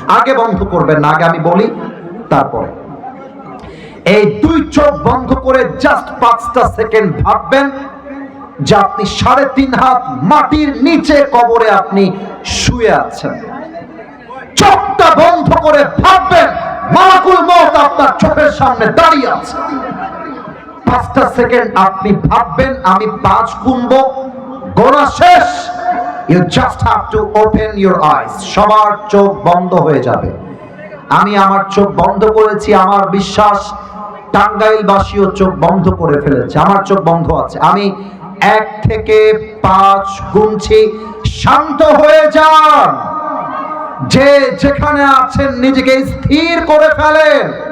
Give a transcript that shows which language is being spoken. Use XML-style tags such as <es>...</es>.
<bn>আগে বন্ধ করবেন না, আগে আমি বলি তারপরে। এই দুই চোখ বন্ধ করে জাস্ট 5টা সেকেন্ড ভাববেন যে আপনি 3.5 হাত মাটির নিচে কবরে আপনি শুয়ে আছেন। চোখটা বন্ধ করে ভাববেন মালাকুল মউত আপনার চোখের সামনে দাঁড়িয়ে আছে। 5টা সেকেন্ড আপনি ভাববেন, আমি 5 গুনবো, গোনা শেষ।</bn> <en>You just have to open your eyes.</en> <bn>সবার চোখ বন্ধ হয়ে যাবে। আমি আমার চোখ বন্ধ করেছি, আমার বিশ্বাস টাঙ্গাইলবাসীও চোখ বন্ধ করে ফেলেছে। আমার চোখ বন্ধ আছে। আমি 1 থেকে 5 গুনছি। শান্ত হয়ে যান, যে যেখানে আছেন নিজেকে স্থির করে ফেলেন।</bn>